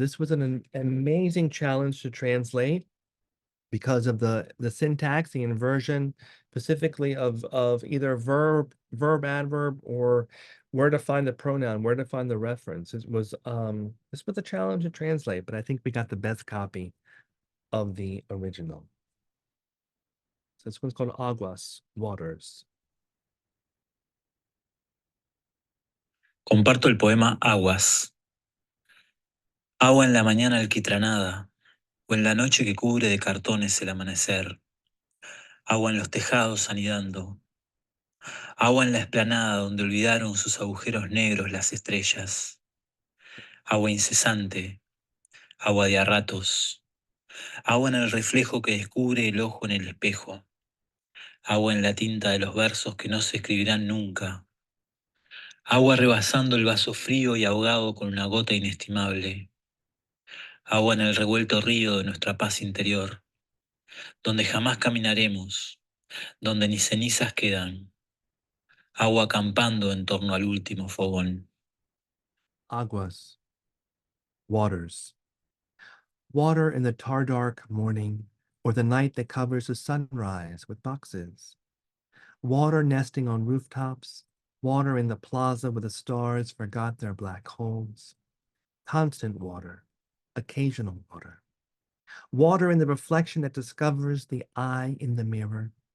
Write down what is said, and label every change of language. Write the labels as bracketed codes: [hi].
[en] This was an amazing challenge to translate because of the syntax, the inversion, specifically of either verb, adverb, or where to find the pronoun, where to find the reference. This was a challenge to translate, but I think we got the best copy of the original. So this one's called Aguas, Waters. [es] Comparto el poema Aguas. Agua en la mañana alquitranada, o en la noche que cubre de cartones el amanecer. Agua en los tejados anidando. Agua en la explanada donde olvidaron sus agujeros negros las estrellas. Agua incesante, agua de a ratos. Agua en el reflejo que descubre el ojo en el espejo. Agua en la tinta de los versos que no se escribirán nunca. Agua rebasando el vaso frío y ahogado con una gota inestimable. Agua en el revuelto río de nuestra paz interior, donde jamás caminaremos, donde ni cenizas quedan. Agua acampando en torno al último fogón. [en] Aguas, waters. Water in the tar-dark morning, or the night that covers the sunrise with boxes. Water nesting on rooftops, water in the plaza where the stars forgot their black holes. Constant water, occasional water. Water in the reflection that discovers the eye in the mirror.